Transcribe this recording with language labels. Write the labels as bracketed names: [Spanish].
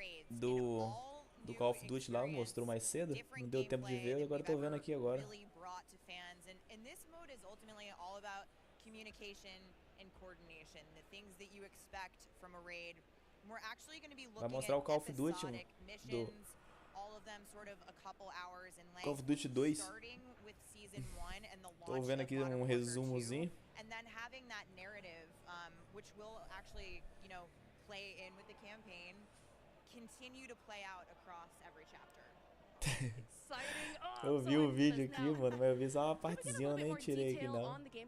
[Portuguese] Do Call of Duty lá, mostrou mais cedo. Não deu tempo de ver, agora tô vendo aqui agora. [English] And this mode is ultimately all about communication and coordination, the things that you expect from a raid. We're actually going to be looking at episodic missions, all of them sort of a couple hours in length. Call of Duty 2. Starting with season 1 and the launch [Portuguese] Tô vendo aqui resumozinho. [English] And then having that narrative, which will actually, you know, play in with the campaign, continue to play out across every chapter. Exciting. [Portuguese] Eu vi o vídeo aqui, mano, mas eu vi só uma partezinha, eu nem tirei aqui não.